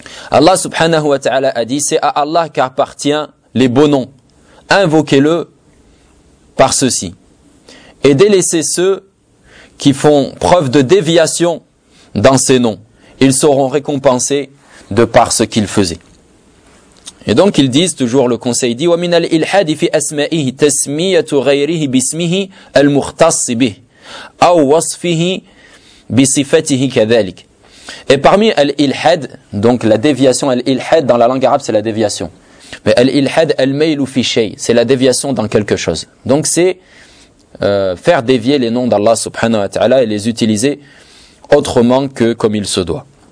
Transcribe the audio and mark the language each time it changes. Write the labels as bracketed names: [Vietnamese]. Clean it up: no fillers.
[French] Allah subhanahu wa ta'ala a dit, c'est à Allah qu'appartient les beaux noms. Invoquez-le par ceci. Et délaissez ceux qui font preuve de déviation dans ces noms. Ils seront récompensés de par ce qu'ils faisaient. Et donc ils disent toujours, le conseil dit, [Arabic] ومن الإلحاد في أسمائه تسمية غيره باسمه المختص به أو وصفه بصفته كذلك. [French] Et parmi al-ilhad, donc la déviation, al-ilhad dans la langue arabe c'est la déviation. Mais al-ilhad, [Arabic] al-maylu fi shay, [French] c'est la déviation dans quelque chose. Donc c'est faire dévier les noms d'Allah subhanahu wa ta'ala et les utiliser autrement que comme il se doit.